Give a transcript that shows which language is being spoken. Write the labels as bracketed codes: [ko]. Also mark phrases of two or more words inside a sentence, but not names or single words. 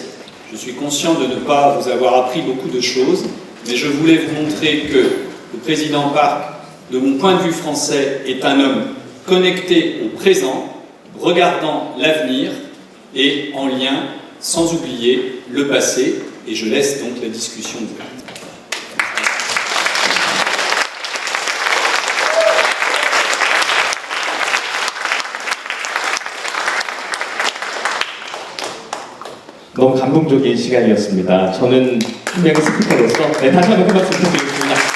[fr] Je suis conscient de ne pas vous avoir appris beaucoup de choses, mais je voulais vous montrer que le président Park, de mon point de vue français, est un homme connecté au présent, regardant l'avenir et en lien, sans oublier, le passé, et je laisse donc la discussion ouverte. [ko] 너무 감동적인 시간이었습니다. 저는 분명히 스피커로서 다시 한번 큰 박수 부탁드리겠습니다.